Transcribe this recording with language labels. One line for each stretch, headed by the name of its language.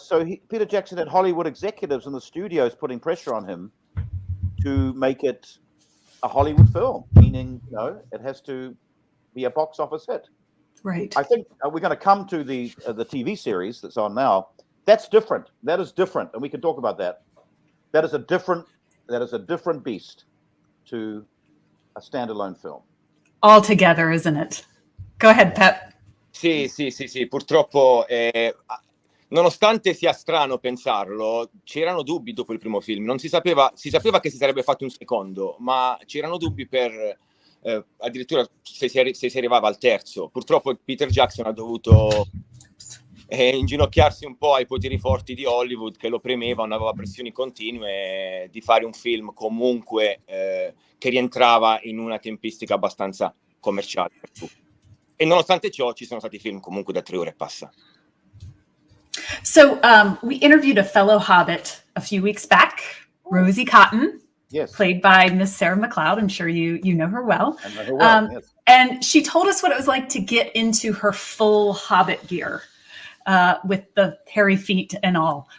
English: So Peter Jackson had Hollywood executives in the studios putting pressure on him to make it a Hollywood film, meaning, it has to be a box office hit. Right. I think we're going to come to the TV series that's on now. That's different. That is different. And we can talk about that. That is a different beast to a standalone film. Altogether, isn't it? Go ahead, Pep.
Italian: Sì, purtroppo, nonostante sia strano pensarlo, c'erano dubbi dopo il primo film. Non si sapeva che si sarebbe fatto un secondo, ma c'erano dubbi per addirittura se si arrivava al terzo. Purtroppo Peter Jackson ha dovuto inginocchiarsi un po' ai poteri forti di Hollywood, che lo premevano, aveva pressioni continue di fare un film comunque che rientrava in una tempistica abbastanza commerciale per tutti. E nonostante ciò ci sono stati film comunque da 3 ore e passa.
English: So we interviewed a fellow Hobbit a few weeks back, Rosie Cotton, played by Miss Sarah McLeod. I'm sure you know her well. I know her well, yes. And she told us what it was like to get into her full Hobbit gear with the hairy feet and all.